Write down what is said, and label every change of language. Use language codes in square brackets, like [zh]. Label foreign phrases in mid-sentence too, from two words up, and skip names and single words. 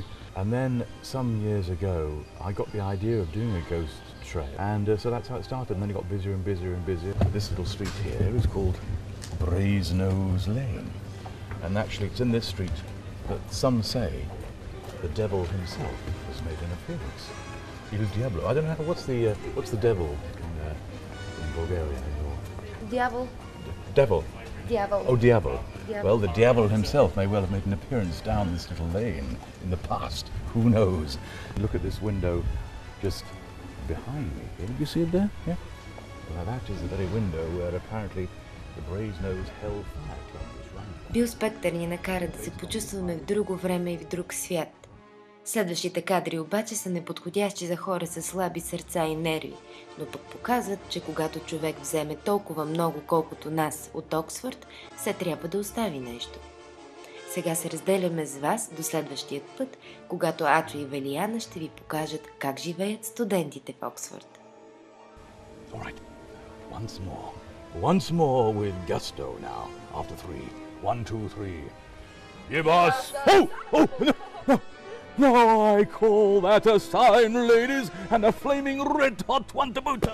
[en] And then some years ago I got the idea of doing a ghost trail, and so that's how it started, and then it got busier and busier and busier. This little street here is called Brasenose Lane, and actually it's in this street that some say the devil himself has made an appearance. [es] Il Diablo. [en] I don't know what's the devil in Bulgarian. [bg] Дявол. [en] Devil. [bg] Дявол. [en] Oh, Diablo. Diablo. Well, the devil himself may well have made an appearance down this little lane in the past. Who knows? Look at this window just behind me. Did you see it there? Yeah. Well, that is the very window where apparently the Brasenose hellfire club was running. [bg] Бил Спектър ни накара да се почувстваме в друго време и в друг свят. Следващите кадри обаче са неподходящи за хора с слаби сърца и нерви, но пък показват, че когато човек вземе толкова много, колкото нас от Оксфорд, се трябва да остави нещо. Сега се разделяме с вас до следващият път, когато Ачо и Велияна ще ви покажат как живеят студентите в Оксфорд. [en] Alright, once more with gusto now, after 3. 1, 2, 3. Give us... Oh, no! No, I call that a sign, ladies, and a flaming red-hot one to boot.